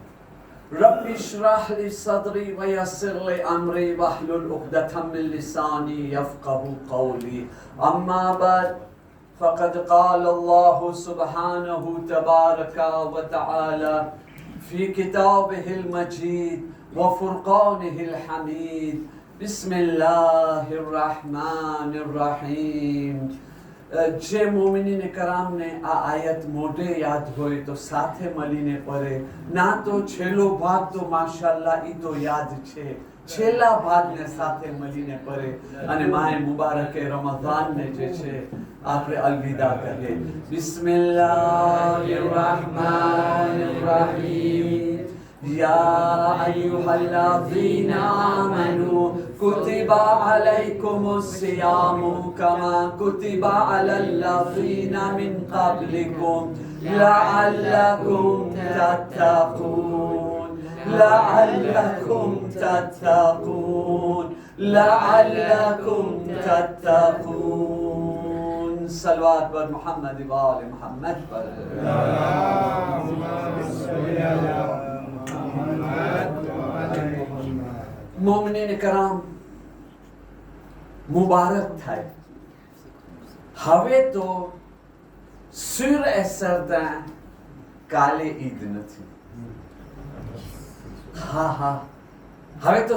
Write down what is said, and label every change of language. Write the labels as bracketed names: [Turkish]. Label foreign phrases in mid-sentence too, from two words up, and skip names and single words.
[Arabic] رب اشرح لي صدري ويسر لي أمري واحلل عقدة من لساني يفقه قولي أما بعد فقد قال الله سبحانه تبارك وتعالى في كتابه المجيد وفرقانه الحميد بسم الله الرحمن الرحيم [Gujarati] જે મોમિનીને કરામને આ આયત મોઢે યાદ હોય તો સાથે મળીને પઢે ના તો છેલ્લો ભાગ તો માશાઅલ્લાહ ઈ તો યાદ છે છેલ્લા ભાગને સાથે મળીને પઢે અને માહે મુબારકે રમઝાનને જે છે આપણે અલવિદા કહીએ [Arabic] بسم الله الرحمن الرحيم يا أيها الذين آمنوا كتب عليكم الصيام كما كتب على الذين من قبلكم لعلكم تتقون لعلكم تتقون لعلكم تتقون صلوات بر محمد وآل محمد اللهم صل على [Gujarati] મોમિનીન કરામ મુબારક થાય હવે તો સુર એસરદા કાલે ઈદ નથી હા હવે તો